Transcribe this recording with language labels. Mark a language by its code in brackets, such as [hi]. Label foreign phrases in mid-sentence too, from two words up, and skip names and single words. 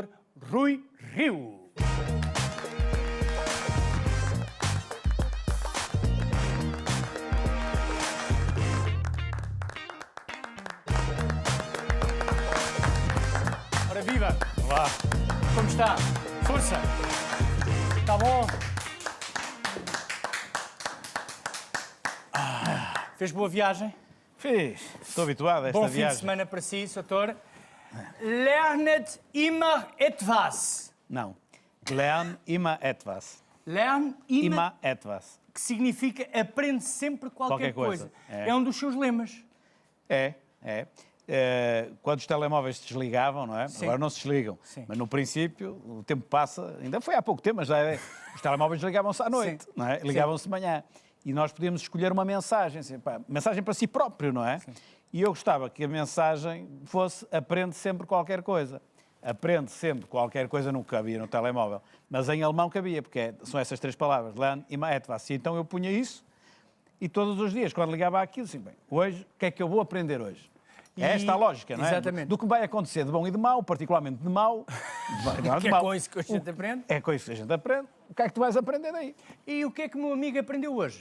[pt] Rui Rio. Ora viva! Olá. Como está? Força! Está bom? Fez boa viagem? Fiz. Estou habituado a esta Bom fim de viagem. semana para si, Soutor. [de] Lernet immer etwas. Não. Lern immer etwas. Lern immer, Immer etwas. [pt] que significa aprende sempre qualquer Qualquer coisa. É um dos seus lemas. É. Quando os telemóveis se desligavam, não é? Sim. Agora não se desligam. Sim. Mas no princípio, o tempo passa, ainda foi há pouco tempo, mas já os telemóveis ligavam-se à noite, Sim. não é? Ligavam-se de manhã. E nós podíamos escolher uma mensagem, assim, mensagem para si próprio, não é? Sim. E eu gostava que a mensagem fosse aprende sempre qualquer coisa. Aprende sempre qualquer coisa, não cabia no telemóvel. Mas em alemão cabia, porque são essas três palavras, [de] Lern immer etwas. [pt] E então eu punha isso e todos os dias, quando ligava aquilo, assim, bem, hoje, o que é que eu vou aprender hoje? É esta a lógica, não é? Exatamente. Do que vai acontecer de bom e de mau, particularmente de mau. Que é com isso que a gente aprende. É com isso que a gente aprende. O que é que tu vais aprender daí? E o que é que o meu amigo aprendeu hoje?